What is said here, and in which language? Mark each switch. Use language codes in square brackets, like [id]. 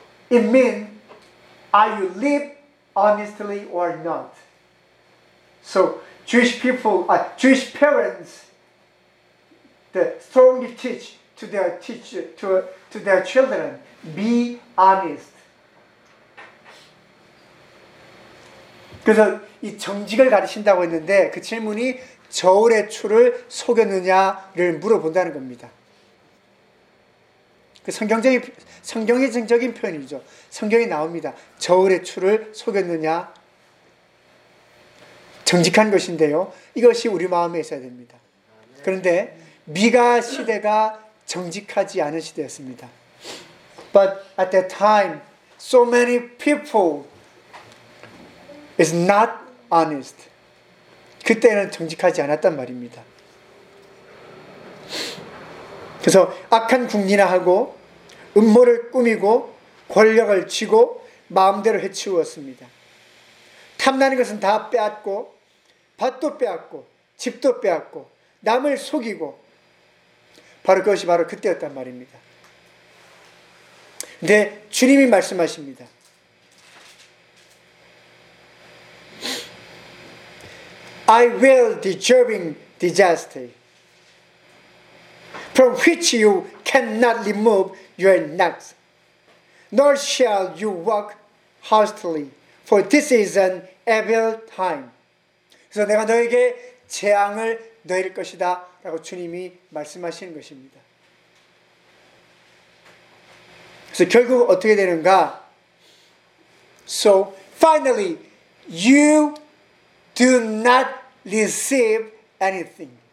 [en] It means are you live honestly or not? So Jewish people, Jewish parents, they strongly teach to their teacher to their children, be honest. [ko] 그래서 이 정직을 가르친다고 했는데 그 질문이 저울의 추를 속였느냐를 물어본다는 겁니다. 그 성경의 정적인 표현이죠. 성경에 나옵니다. 저울의 추를 속였느냐. 정직한 것인데요. 이것이 우리 마음에 있어야 됩니다. 그런데 미가 시대가 정직하지 않은 시대였습니다. [en] But at that time, so many people is not honest. [ko] 그때는 정직하지 않았단 말입니다. 그래서 악한 궁리나 하고 음모를 꾸미고 권력을 쥐고 마음대로 해치웠습니다. 탐나는 것은 다 빼앗고 밭도 빼앗고 집도 빼앗고 남을 속이고 바로 그것이 바로 그때였단 말입니다. 근데 주님이 말씀하십니다. [en] 'I will deserving disaster from which you cannot remove your necks, nor shall you walk hastily, for this is an evil time.' [ko] 그래서 내가 너에게 재앙을 내릴 것이다 라고 주님이 말씀하시는 것입니다. 그래서 결국 어떻게 되는가? [en] So finally, you do not receive anything.